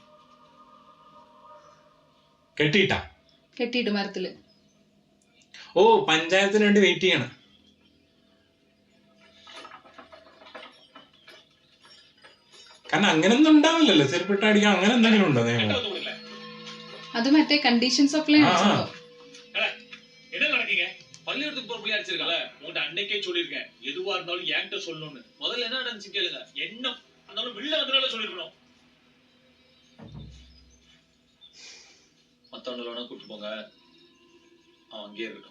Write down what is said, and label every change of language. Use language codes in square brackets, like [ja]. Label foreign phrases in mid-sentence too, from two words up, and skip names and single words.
[ml] കെട്ടിയിട്ട് മരത്തില്. ഓ പഞ്ചായത്തിന് വേണ്ടി വെയിറ്റ് ചെയ്യണം. കാരണം അങ്ങനൊന്നും ഉണ്ടാവില്ലല്ലോ ചെരുപ്പിട്ട് അടിക്കാൻ. അങ്ങനെ എന്തെങ്കിലും ഉണ്ടോ നിയമം? [ta] அது மറ്റേ [en] conditions apply [ta] ஆச்சோ. என்ன நடக்கீங்க? பள்ளிக்கூடத்துக்கு போற பிள்ளை அடிச்சிருக்கல, உன்கிட்ட அன்னைக்கே சொல்லிருக்கேன் எதுவா இருந்தாலும் என்கிட்ட சொல்லணும்னு. முதல்ல என்ன நடந்துச்சு கேளுங்க. என்ன இருந்தாலும் வெளில வந்தனால சொல்லிருக்கணும். மத்தவங்களோட கூட்டு போங்க, அவன் அங்கேயே இருக்கட்டும்.